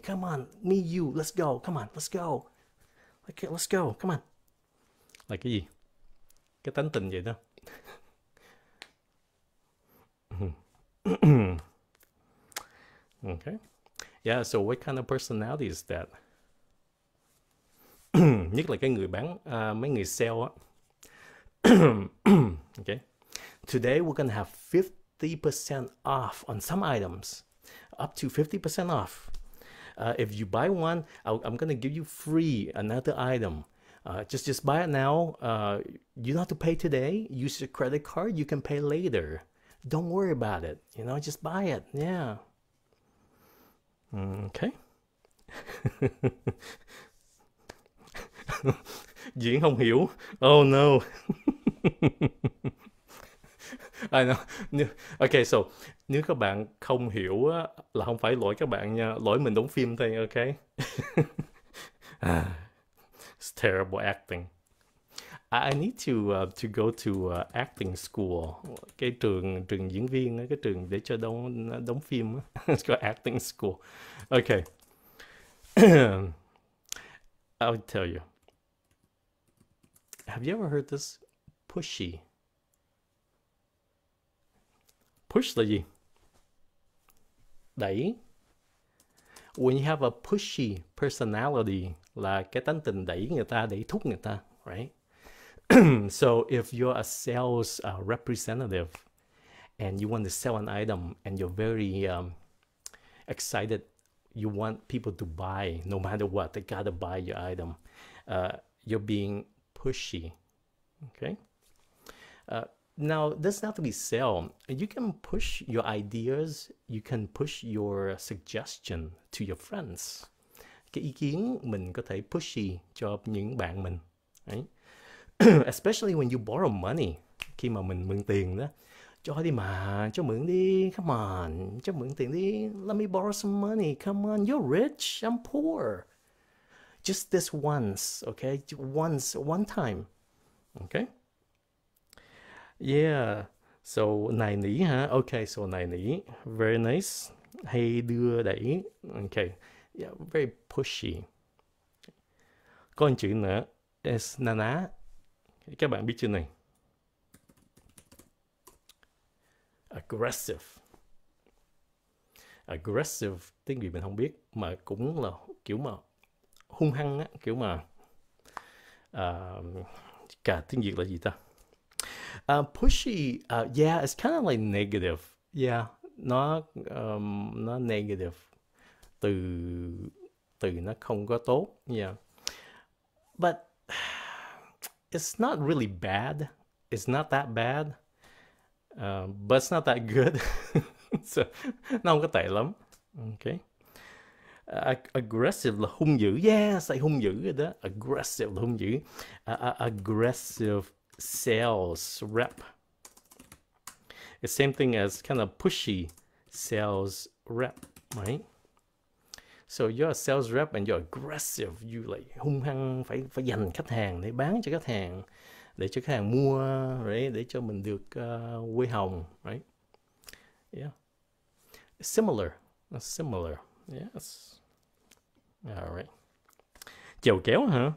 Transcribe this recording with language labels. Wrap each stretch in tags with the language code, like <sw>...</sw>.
<en>Come on, me, you, let's go. Come on, let's go. Okay, let's go. Come on.</en> <vi>Là cái gì? Cái tánh tình vậy đó.</vi> <en>Okay. Yeah, so what kind of personality is that?</en> <vi>Nhất là cái người bán, mấy người sale á.</vi> <en>Okay. Today we're gonna have 50% off on some items, up to 50% off. If you buy one, I'm gonna give you free another item. Just buy it now. You don't have to pay today. Use your credit card. You can pay later. Don't worry about it. You know, just buy it. Yeah. Okay.</en> <vi>Diễn không hiểu.</vi> <en>Oh no. I know.</en> <vi>Okay, so nếu các bạn không hiểu á, là không phải lỗi các bạn nha, lỗi mình đóng phim thôi, okay?</vi> <en>It's terrible acting. I need to go to acting school,</en> <vi>cái trường diễn viên, cái trường để cho đóng phim.</vi> <en>It's called acting school. Okay. I'll tell you. Have you ever heard this? Pushy.</en> <vi>Push là gì? Đẩy.</vi> <en>When you have a pushy personality</en> <vi>là cái tánh tình đẩy người ta, đẩy thúc người ta, right?</vi> <en>So if you're a sales representative and you want to sell an item and you're very excited, you want people to buy no matter what, they gotta buy your item. You're being pushy, okay? Now, doesn't have to be sell. You can push your ideas, you can push your suggestion to your friends.</en> <vi>Cái ý kiến mình có thể pushy cho những bạn mình.</vi> <en>Right? Especially when you borrow money.</en> <vi>Khi mà mình mượn tiền đó. Cho đi mà, cho mượn đi,</vi> <en>come on.</en> <vi>Cho mượn tiền đi,</vi> <en>let me borrow some money. Come on, you're rich, I'm poor. Just this once, okay? Once, one time, okay?</en> <vi>Yeah, so nài nỉ hả? Okay, so nài nỉ,</vi> <en>very nice.</en> <vi>Hay đưa đẩy, okay. Yeah,</vi> <en>very pushy.</en> <vi>Có một chữ nữa, is na ná. Các bạn biết chữ này.</vi> <en>Aggressive.</en> <vi>Aggressive, tiếng Việt mình không biết, mà cũng là kiểu mà hung hăng á, kiểu mà cả tiếng Việt là gì ta?</vi> <en>Pushy, yeah, it's kind of like negative.</en> <vi>Yeah, nó negative. Từ từ nó không có tốt. Yeah.</vi> <en>But it's not really bad. It's not that bad. But it's not that good.</en> <vi>So, nó không có tệ lắm. Okay. Aggressive là hung dữ. Yeah, say hung dữ rồi đó. Aggressive là hung dữ. Aggressive sales rep.</vi> <en>It's same thing as kind of pushy sales rep, right? So you're a sales rep and you're aggressive. You like</en> <vi>hung hăng, phải giành khách hàng để bán cho khách hàng, để cho khách hàng mua, right? Để cho mình được quê hồng, right?</vi> <en>Yeah. Similar. Yes. All right.</en> <vi>Chèo kéo hả?</vi>